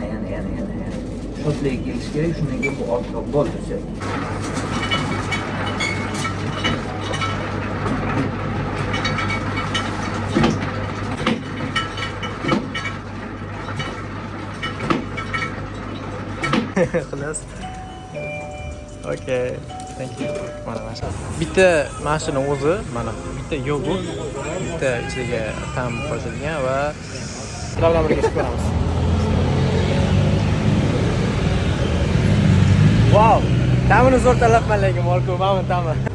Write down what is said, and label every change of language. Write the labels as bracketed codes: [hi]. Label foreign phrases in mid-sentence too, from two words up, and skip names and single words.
[uz] Sho'tliga kelish kerak, shundan keyin bu ortga bo'ldi. Xullas. [en] Okay, thank you. [uz] Mana bitta mashina o'zi, mana bitta yogurt, bitta ichiga tam qo'shilgan va sizlar bilan birga ko'ramiz. Wow, ta'mini zo'r tanlabman lekin Marko, mana ta'mi.